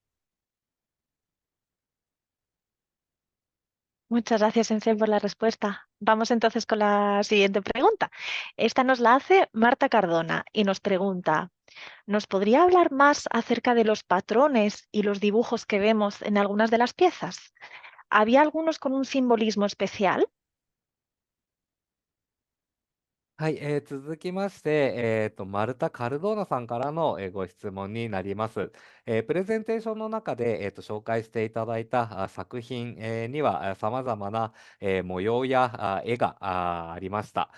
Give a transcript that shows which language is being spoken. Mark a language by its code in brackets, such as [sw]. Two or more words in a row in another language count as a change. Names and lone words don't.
[es] Muchas gracias, Sensei, por la respuesta. Vamos entonces con la siguiente pregunta. Esta nos la hace Marta Cardona y nos pregunta, ¿nos podría hablar más acerca de los patrones y los dibujos que vemos en algunas de las piezas? ¿Había algunos con un simbolismo especial? [ja] はい、続きまして、マルタ・カルドーナさんからの、ご質問になります。プレゼンテーションの中で、紹介していただいた作品、にはさまざまな、模様や絵がありました。